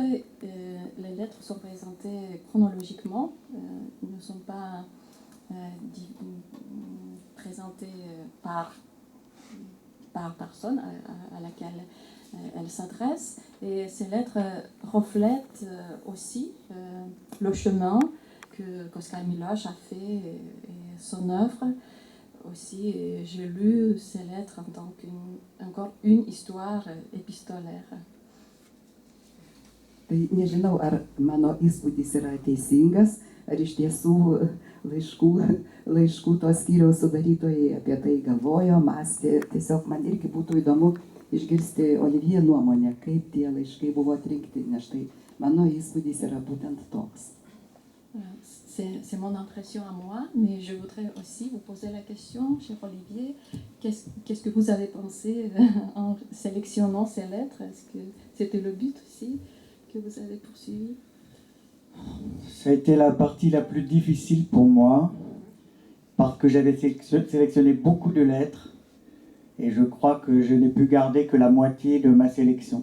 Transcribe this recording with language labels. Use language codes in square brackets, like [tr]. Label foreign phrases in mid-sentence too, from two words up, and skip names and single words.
[fr] Les lettres sont présentées chronologiquement, ne sont pas présentées par personne à laquelle elles s'adressent. Et ces lettres reflètent aussi le chemin qu'Oskar Miloš a fait et son œuvre. Aussi, j'ai lu ces lettres en tant qu'encore une histoire épistolaire. [lt] Tai nežinau, ar mano įspūdis yra teisingas, ar iš tiesų laiškų to skyriaus sudarytojai apie tai galvojo, mąstė. Tiesiog man irgi būtų įdomu išgirsti Olivier nuomonę, kaip tie laiškai buvo atrinkti, nes štai mano įspūdis yra būtent toks. [fr] C'est mon impression à moi, mais je voudrais aussi vous poser la question, cher Olivier, qu'est-ce que vous avez pensé en sélectionnant ces lettres? Est-ce que c'était le but aussi que vous avez poursuivi? Ça a été la partie la plus difficile pour moi, parce que j'avais sélectionné beaucoup de lettres, et je crois que je n'ai pu garder que la moitié de ma sélection.